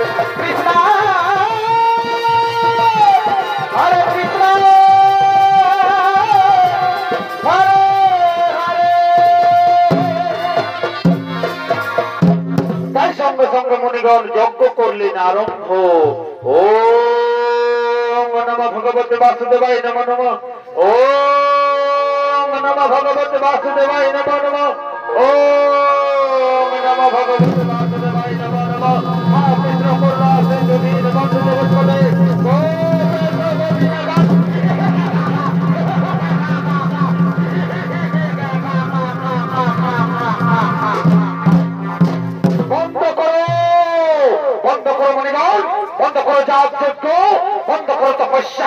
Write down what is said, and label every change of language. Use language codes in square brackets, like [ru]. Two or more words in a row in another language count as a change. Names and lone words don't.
[sa] কৃষ্ণ হরে কৃষ্ণ হরে হরে। [bn] তাই সঙ্গে সঙ্গে মুনিগণ যজ্ঞ করলেন আরম্ভ। [sa] ওম নমঃ ভগবতে বাসুদেবায় নমঃ নমঃ। ওম নমঃ ভগবতে বাসুদেবায় নমঃ নমঃ। ওম নমঃ ভগবতে বাসুদেবায় নমঃ নমঃ। [bn] কৃষ্ণ করুণা সিন্ধু দীনবন্ধু জগৎপতে বন্ধ করো, বন্ধ করো মণিগণ, বন্ধ করো যাগ যজ্ঞ, বন্ধ করো তপস্যা।